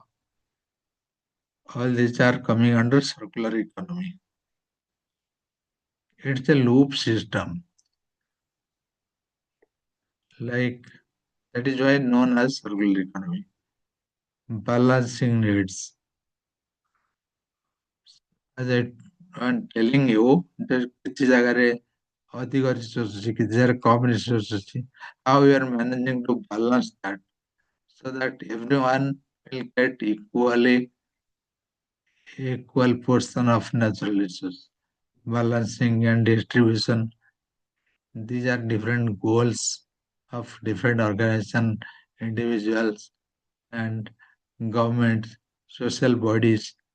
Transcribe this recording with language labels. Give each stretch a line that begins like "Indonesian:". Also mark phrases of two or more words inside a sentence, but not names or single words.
English: All these are coming under circular economy. It's a loop system. Like that is why known as circular economy. Balancing needs. As I'm telling you, that
Odia: କିଛି ଜାଗାରେ ଅଧିକ resource ଅଛି, କିଛି ଜାଗାରେ କମ resource ଅଛି.
English: How you are managing to balance that so that everyone will get equal portion of natural resource. Balancing and distribution. These are different goals of different organizations, individuals, and governments, social bodies.